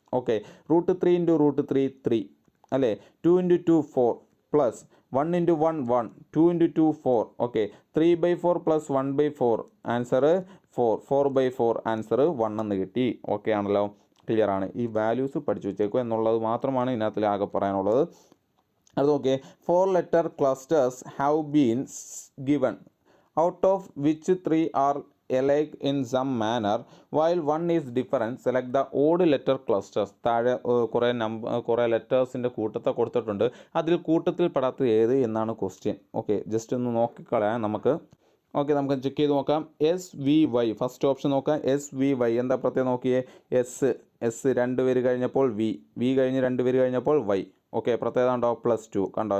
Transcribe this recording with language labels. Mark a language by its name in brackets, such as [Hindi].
[Malayalam] Okay, √3 into √3 3 അല്ലേ? 2 into 2 4 plus 1 into 1 1, 2 into 2 4. Okay, 3/4 plus 1/4 answer 4/4 answer 1 എന്ന് കിട്ടി. Okay ആണല്ലോ, ക്ലിയർ ആണ്. ഈ വാല്യൂസ് പഠിച്ചു വെച്ചേക്കുക എന്നുള്ളത് മാത്രമാണ് ഇതിനകത്തിൽ ആകെ പറയാനുള്ളത്. അത് നോക്കിയേ, [English] 4 letter clusters have been given, out of which 3 are alike in some manner while one is different. Select the odd letter clusters. [Malayalam] താഴെ കുറേ ലെറ്റേഴ്സിൻ്റെ കൂട്ടത്തെ കൊടുത്തിട്ടുണ്ട്. അതിൽ കൂട്ടത്തിൽ പെടാത്തത് ഏത് എന്നാണ് ക്വസ്റ്റ്യൻ. ഓക്കെ, ജസ്റ്റ് ഒന്ന് നോക്കിക്കളയാം നമുക്ക്. ഓക്കെ, നമുക്ക് ചെക്ക് ചെയ്ത് നോക്കാം. SVY ഫസ്റ്റ് ഓപ്ഷൻ നോക്കാം. SVY എന്താ പ്രത്യേകം നോക്കിയേ? എസ് 2 പേര് കഴിഞ്ഞപ്പോൾ വി കഴിഞ്ഞ് 2 പേര് കഴിഞ്ഞപ്പോൾ Y. ഓക്കെ, പ്രത്യേകത ഉണ്ടോ? +2 കണ്ടോ?